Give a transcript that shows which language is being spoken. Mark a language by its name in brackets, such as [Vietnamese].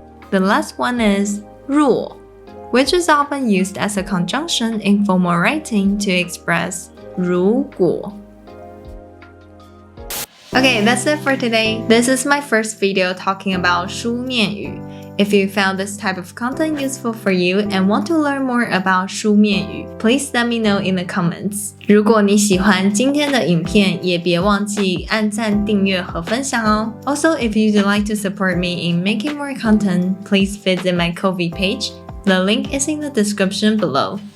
[English] The last one is 若, which is often used as a conjunction in formal writing to express 如果. Okay, that's it for today. This is my first video talking about 书面语. If you found this type of content useful for you and want to learn more about 书面语, please let me know in the comments. [Chinese] 如果你喜欢今天的影片，也别忘记按赞、订阅和分享哦。 [English] Also, if you'd like to support me in making more content, please visit my Ko-fi page. The link is in the description below.